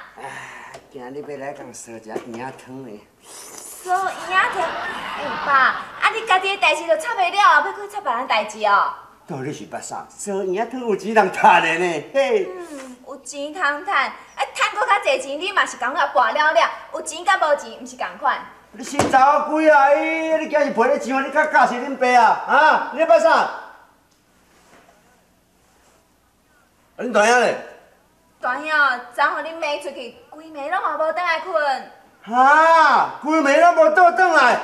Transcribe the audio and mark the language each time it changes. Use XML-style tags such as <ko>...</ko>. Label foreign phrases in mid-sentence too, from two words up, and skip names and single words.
<nan>今日要来共烧一下圆汤嘞。所以啊，爸，啊你家己的代志都插袂了，要去插别人代志哦？到底是捌啥？烧圆汤有钱人赚的呢，嘿。有钱通赚，赚搁较侪钱，你嘛是感觉跋了了。有钱甲无钱，毋是共款。你新查某鬼啊！你今日陪你上，你较教是恁爸啊？啊，你捌啥？恁大兄嘞？大兄，昨互恁妈出去，规暝拢也无倒来困。哈，规暝拢无倒转来。</nan>